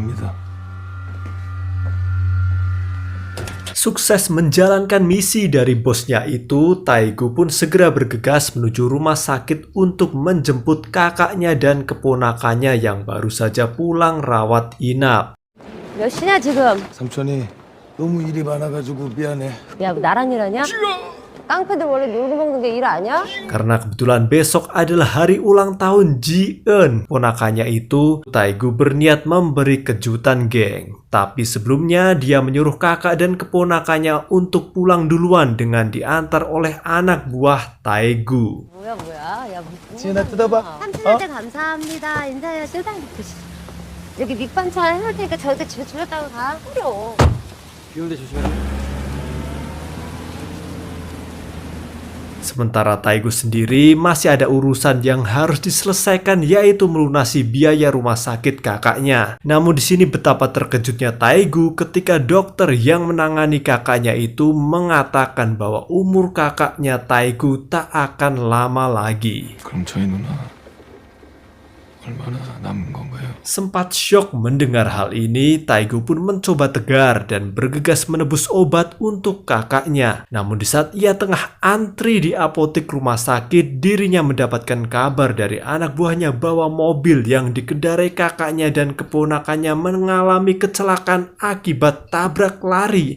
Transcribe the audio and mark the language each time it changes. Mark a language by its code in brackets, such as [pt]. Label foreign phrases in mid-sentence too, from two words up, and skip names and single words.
[id] Sukses menjalankan misi dari bosnya itu, Tae-gu pun segera bergegas menuju rumah sakit untuk menjemput kakaknya dan keponakannya yang baru saja pulang rawat inap. [ko] 몇 시냐 지금? 삼촌이 너무 일이 많아가지고 미안해. 야, 뭐 나랑 일하냐? 깡패들 원래 놀고 먹는 게 일 아니야? [id] Karena kebetulan besok adalah hari ulang tahun Ji-eun, ponakannya itu, Tae-gu berniat memberi kejutan geng. Tapi sebelumnya dia menyuruh kakak dan keponakannya untuk pulang duluan dengan diantar oleh anak buah Tae-gu. [ko] 뭐야? 야, 무슨 지은아 뜯어봐. 삼촌한테 감사합니다. 인사해야 뜯어. 여기 밑반찬 해놓을 테니까 저한테 집에 들렸다고 가. 뿌려. 비올때 조심해라. [id] Sementara Tae-gu sendiri masih ada urusan yang harus diselesaikan, yaitu melunasi biaya rumah sakit kakaknya. Namun di sini betapa terkejutnya Tae-gu ketika dokter yang menangani kakaknya itu mengatakan bahwa umur kakaknya Tae-gu tak akan lama lagi. [ko] 그럼 저희 누나 얼마나 남은 건가요? [id] Sempat syok mendengar hal ini, Tae-gu pun mencoba tegar dan bergegas menebus obat untuk kakaknya. Namun di saat ia tengah antri di apotek rumah sakit, dirinya mendapatkan kabar dari anak buahnya bahwa mobil yang dikendarai kakaknya dan keponakannya mengalami kecelakaan akibat tabrak lari.